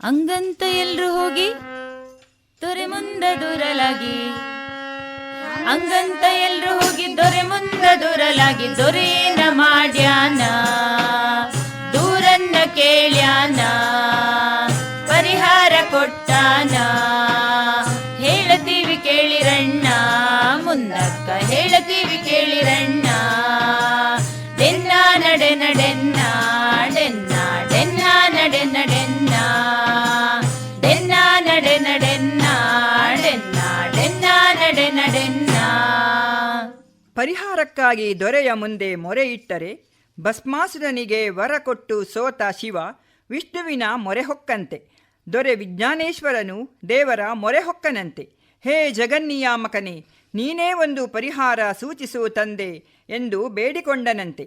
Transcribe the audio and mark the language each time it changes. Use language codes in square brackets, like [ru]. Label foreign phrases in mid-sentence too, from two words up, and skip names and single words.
[kn] ಹಂಗಂತ ಎಲ್ರು ಹೋಗಿ ದೊರೆ ಮುಂದ ದೂರಲಾಗಿ, ಹಂಗಂತ ಎಲ್ರು ಹೋಗಿ ದೊರೆ ಮುಂದ ದೂರಲಾಗಿ, ದೊರೆಯೇನ ಮಾಡ್ಯಾನ ದೂರನ್ನ ಕೇಳ್ಯಾನ, ಪರಿಹಾರ ಕೊಟ್ಟಾನ. ಹೇಳತೀವಿ ಕೇಳಿರಣ್ಣ, ಮುಂದಕ್ಕ ಹೇಳತೀವಿ ಕೇಳಿರಣ್ಣ. ಡೆನ್ನ ನಡೆ ನಡೆನ್ನ, ಡೆನ್ನ ಡೆನ್ನ ನಡೆ ನಡೆನ್ನ, ಡೆನ್ನ ನಡೆ ನಡೆನ್ನ, ಡೆನ್ನ ಡೆನ್ನ ನಡೆ ನಡೆನ್ನ. ಪರಿಹಾರಕ್ಕಾಗಿ ದೊರೆಯ ಮುಂದೆ ಮೊರೆ ಇಟ್ಟರೆ ಭಸ್ಮಾಸುರನಿಗೆ ವರ ಕೊಟ್ಟು ಸೋತ ಶಿವ ವಿಷ್ಣುವಿನ ಮೊರೆ ಹೊಕ್ಕಂತೆ. ದೊರೆ ವಿಜ್ಞಾನೇಶ್ವರನು ದೇವರ ಮೊರೆ ಹೊಕ್ಕನಂತೆ. ಹೇ ಜಗನ್ನಿಯಾಮಕನೇ, ನೀನೇ ಒಂದು ಪರಿಹಾರ ಸೂಚಿಸು ತಂದೆ ಎಂದು ಬೇಡಿಕೊಂಡನಂತೆ.